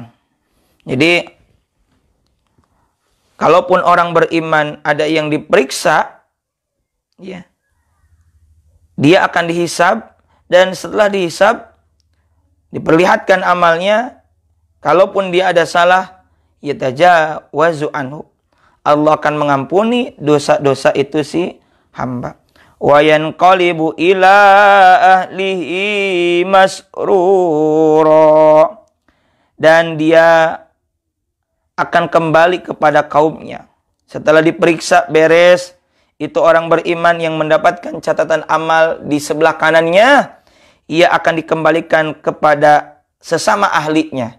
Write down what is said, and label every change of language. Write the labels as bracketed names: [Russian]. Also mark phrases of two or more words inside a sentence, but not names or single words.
[Indonesian] Jadi kalaupun orang beriman ada yang diperiksa, ya, dia akan dihisab, dan setelah dihisab diperlihatkan amalnya, kalaupun dia ada salah, [Arabic] yatajawazu anhu, [Indonesian] Allah akan mengampuni dosa-dosa itu si hamba. [Arabic] Wa yanqalibu ila ahlihi masrura. [Indonesian] Dan dia akan kembali kepada kaumnya. Setelah diperiksa beres, itu orang beriman yang mendapatkan catatan amal di sebelah kanannya, ia akan dikembalikan kepada sesama ahlinya.